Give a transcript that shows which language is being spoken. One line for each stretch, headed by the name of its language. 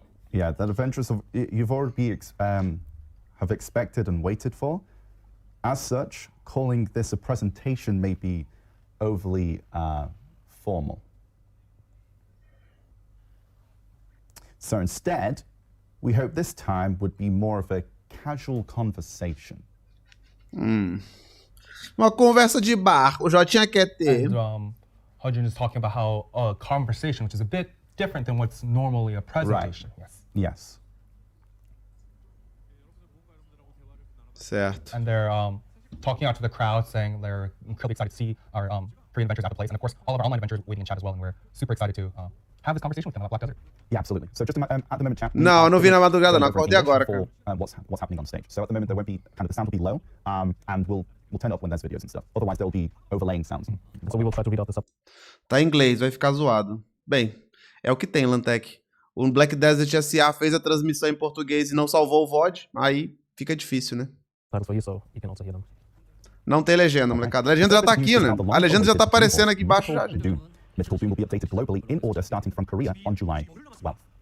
English: Yeah, that adventures you've already have expected and waited for. As such, calling this a presentation may be overly formal. So instead, we hope this time would be more of a casual conversation.
Portuguese: Uma conversa de bar, o Jotinha quer ter.
English: And Hujin is talking about how a conversation, which is a bit different than what's normally a presentation. Right. Yes. Yes.
Portuguese: Certo.
English: And they're talking out to the crowd, saying they're incredibly excited to see our free adventures at the place, and of course all of our online adventures waiting in chat as well, and we're super excited to have this conversation with them about Black Desert. Yeah, absolutely. So just at the moment, chat.
Portuguese: Não, não vi na madrugada, não. Acordei agora, cara.
English: What's happening on stage. So at the moment, there won't be the sound will be low, and we'll turn it up when there's videos and stuff. Otherwise, there'll be overlaying sounds. So we will try to read out this up.
Portuguese: Tá em inglês, vai ficar zoado. Bem, é o que tem, Lantec. O Black Desert SA fez a transmissão em português e não salvou o VOD, aí fica difícil, né?
English: Titles for you, so you can also hear them.
Portuguese: Não tem legenda, molecada. A legenda já tá aqui, né? A legenda já tá aparecendo aqui embaixo já.
English: Mythical Doom will be updated globally in order starting from Korea on July 12th.